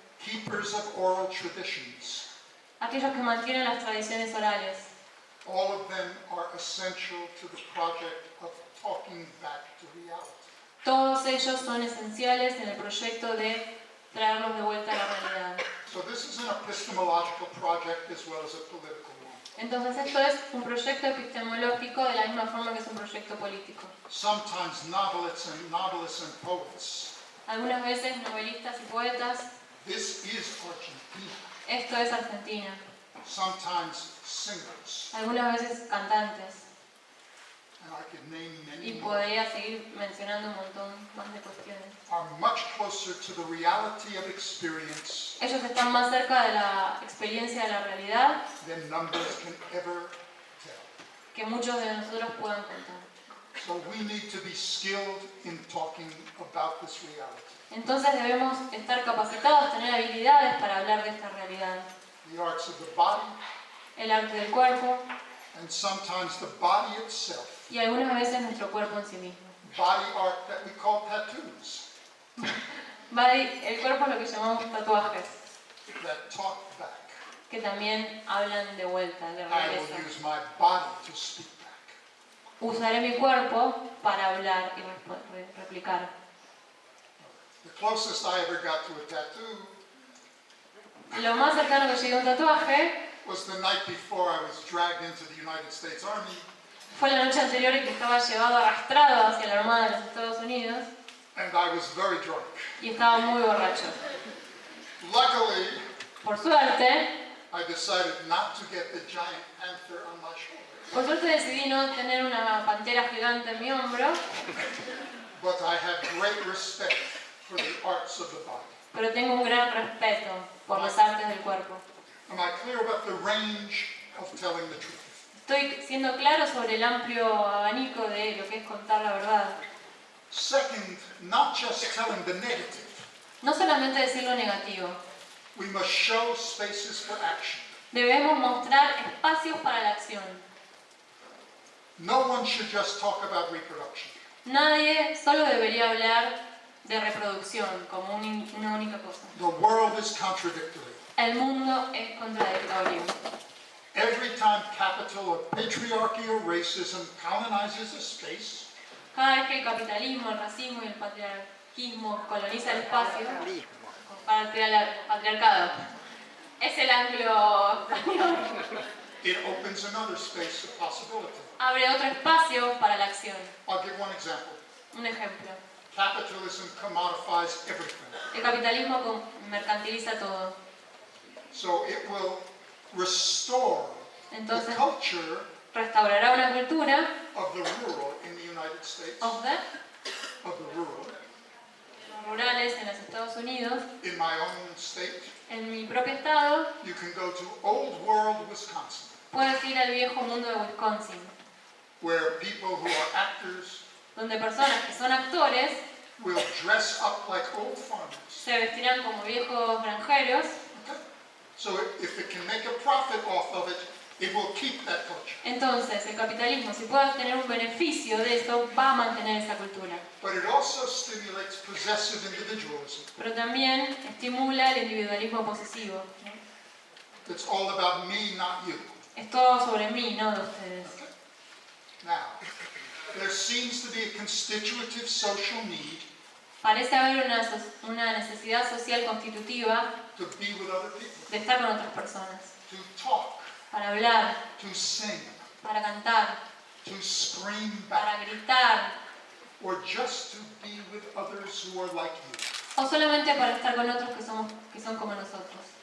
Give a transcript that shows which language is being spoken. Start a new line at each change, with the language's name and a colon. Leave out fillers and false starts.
English: keepers of oral traditions.
Spanish: aquellos que mantienen las tradiciones orales.
English: All of them are essential to the project of talking back to reality.
Spanish: Todos ellos son esenciales en el proyecto de traerlos de vuelta a la realidad.
English: So this is an epistemological project as well as a political one.
Spanish: Entonces esto es un proyecto epistemológico de la misma forma que es un proyecto político.
English: Sometimes novelists and poets.
Spanish: Algunas veces novelistas y poetas,
English: This is Argentina.
Spanish: esto es Argentina.
English: Sometimes singers.
Spanish: Algunas veces cantantes.
English: And I could name
Spanish: Y
English: many more.
Spanish: podría seguir mencionando un montón más de cuestiones.
English: Are much closer to the reality of experience
Spanish: Ellos están más cerca de la experiencia de la realidad
English: than numbers can ever tell.
Spanish: que muchos de nosotros puedan contar.
English: So we need to be skilled in talking about this reality.
Spanish: Entonces debemos estar capacitados, tener habilidades para hablar de esta realidad.
English: The arts of the body,
Spanish: El arte del cuerpo
English: and sometimes the body itself.
Spanish: y algunas veces nuestro cuerpo en sí mismo.
English: Body art that we call tattoos,
Spanish: El cuerpo es lo que llamamos tatuajes,
English: that talk back.
Spanish: que también hablan de vuelta, de
English: I
Spanish: regreso.
English: will use my body to speak back.
Spanish: Usaré mi cuerpo para hablar y replicar.
English: The closest I ever got to a tattoo
Spanish: Lo más cercano que llegué a un tatuaje
English: was the night before I was dragged into the United States Army,
Spanish: fue la noche anterior en que estaba llevado arrastrado hacia la Armada de los Estados Unidos
English: and I was very drunk.
Spanish: y estaba muy borracho.
English: Luckily,
Spanish: Por suerte,
English: I decided not to get the giant panther on my shoulder,
Spanish: por suerte decidí no tener una pantera gigante en mi hombro,
English: but I have great respect for the arts of the body.
Spanish: pero tengo un gran respeto por las artes del cuerpo.
English: Am I clear about the range of telling the truth?
Spanish: Estoy siendo claro sobre el amplio abanico de lo que es contar la verdad.
English: Second, not just telling the negative.
Spanish: No solamente decir lo negativo,
English: We must show spaces for action.
Spanish: Debemos mostrar espacios para la acción.
English: No one should just talk about reproduction.
Spanish: Nadie solo debería hablar de reproducción como una única cosa.
English: The world is contradictory.
Spanish: El mundo es contradictorio.
English: Every time capital or patriarchy or racism colonizes a space,
Spanish: Cada vez que el capitalismo, el racismo y el patriarquismo coloniza el espacio, patriarcado, es el anglo español,
English: it opens another space of possibility.
Spanish: abre otro espacio para la acción.
English: I'll give one example.
Spanish: Un ejemplo.
English: Capitalism commodifies everything.
Spanish: El capitalismo mercantiliza todo.
English: So it will restore the
Spanish: Entonces,
English: culture
Spanish: restaurará una cultura
English: of the rural in the United States, of the rural,
Spanish: rurales en los Estados Unidos.
English: in my own state.
Spanish: En mi propio estado,
English: You can go to Old World, Wisconsin,
Spanish: puedes ir al viejo mundo de Wisconsin,
English: where people who are actors
Spanish: donde personas que son actores
English: will dress up like old farmers.
Spanish: se vestirán como viejos granjeros.
English: Okay? So if it can make a profit off of it, it will keep that culture.
Spanish: Entonces, el capitalismo, si puede tener un beneficio de eso, va a mantener esa cultura.
English: But it also stimulates possessive individualism.
Spanish: Pero también estimula el individualismo posesivo, ¿no?
English: It's all about me, not you.
Spanish: Es todo sobre mí, no de ustedes.
English: Okay? Now, there seems to be a constitutive social need
Spanish: Parece haber una necesidad social constitutiva
English: to be with other people,
Spanish: de estar con otras personas,
English: to talk,
Spanish: para hablar,
English: to sing,
Spanish: para cantar,
English: to scream back,
Spanish: para gritar,
English: or just to be with others who are like you.
Spanish: o solamente para estar con otros que son como nosotros.